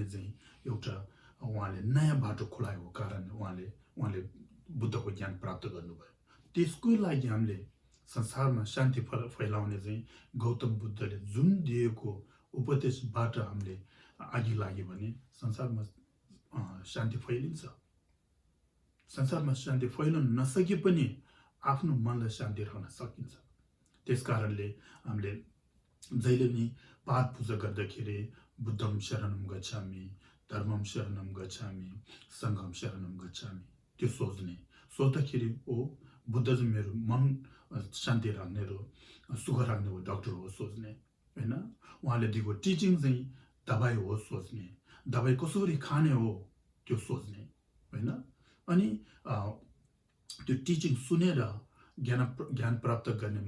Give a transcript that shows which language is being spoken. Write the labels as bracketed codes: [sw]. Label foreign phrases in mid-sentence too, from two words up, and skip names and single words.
[ne] चाहिँ एउटा उहाँले नयाँ बाटो खोलाएको कारण उहाँले बुद्धको ज्ञान प्राप्त गर्नुभयो त्यसको लागि हामीले संसारमा शान्ति फैलाउने चाहिँ गौतम बुद्धले जुन दिएको उपदेशबाट हामीले अघि लाग्यो भने संसारमा शान्ति फैलिन्छ संसारमा शान्ति फैलन नसके पनि आफ्नो मनलाई शान्ति राख्न सकिन्छ त्यस कारणले हामीले जहिले पनि पाठ पूजा गर्दाखेरि [pi] बुद्धम शरणम गच्छामि धर्मम शरणम गच्छामि सङ्घम शरणम गच्छामि [ne] त्यो सोच्दाखेरि ओ बुद्ध चाहिँ मेरो मन शान्ति राख्ने र सुख राख्ने हो डक्टर हो सोच्ने होइन उहाँले दिएको टिचिङ चाहिँ दबाई हो सोच्ने दबाई कसरी खाने हो त्यो सोच्ने होइन अनि त्यो टिचिङ सुनेर ज्ञान प्राप्त गर्नेमा